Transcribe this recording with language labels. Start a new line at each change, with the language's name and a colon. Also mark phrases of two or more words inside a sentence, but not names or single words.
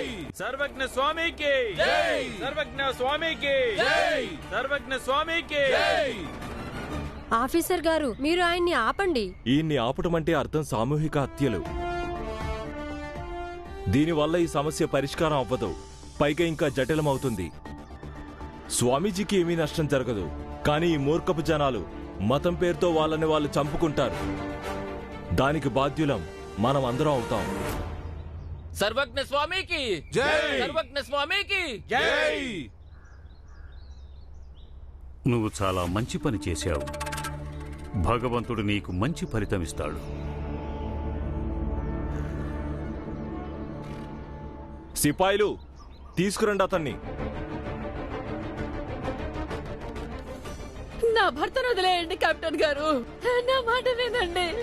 Hindi: सर्वज्ञ स्वामी की जय, सर्वज्ञ स्वामी की जय, सर्वज्ञ स्वामी की जय.
Telugu: ఆఫీసర్ గారు, మీరు ఆయన్ని ఆపండి. ఈయన్ని ఆపటం అంటే అర్థం సామూహిక హత్యలు. దీనివల్ల ఈ సమస్య పరిష్కారం అవ్వదు, పైగా ఇంకా జటిలమవుతుంది. స్వామీజీకి ఏమీ నష్టం జరగదు, కానీ ఈ మూర్ఖపు జనాలు మతం పేరుతో వాళ్ళని వాళ్ళు చంపుకుంటారు. దానికి బాధ్యులం మనం అందరం అవుతాం.
Hindi: सर्वज्ञ स्वामी की जय, सर्वज्ञ स्वामी की जय.
Telugu: నువ్వు చాలా మంచి పని చేశావు. భగవంతుడు నీకు మంచి ఫలితం ఇస్తాడు. సిపాయిలు, తీసుకురండి అతన్ని. నా భర్తను వదిలేయండి కెప్టెన్ గారు, నా మాట వినండి.